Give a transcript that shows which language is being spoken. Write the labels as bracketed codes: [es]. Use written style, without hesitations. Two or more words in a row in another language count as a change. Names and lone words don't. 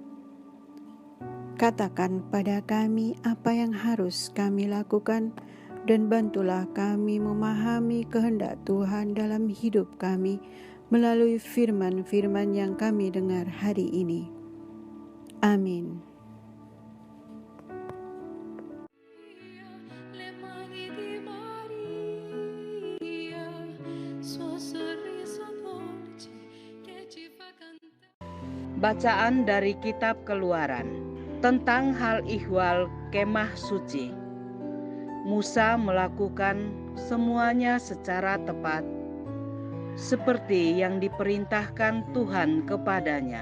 [id] Katakan pada kami apa yang harus kami lakukan, dan bantulah kami memahami kehendak Tuhan dalam hidup kami melalui firman-firman yang kami dengar hari ini. Amin. [it] Le mani di Maria, suo sorriso dolce che ci fa cantare. [id] Bacaan dari kitab Keluaran tentang hal ihwal kemah suci. Musa melakukan semuanya secara tepat seperti yang diperintahkan Tuhan kepadanya.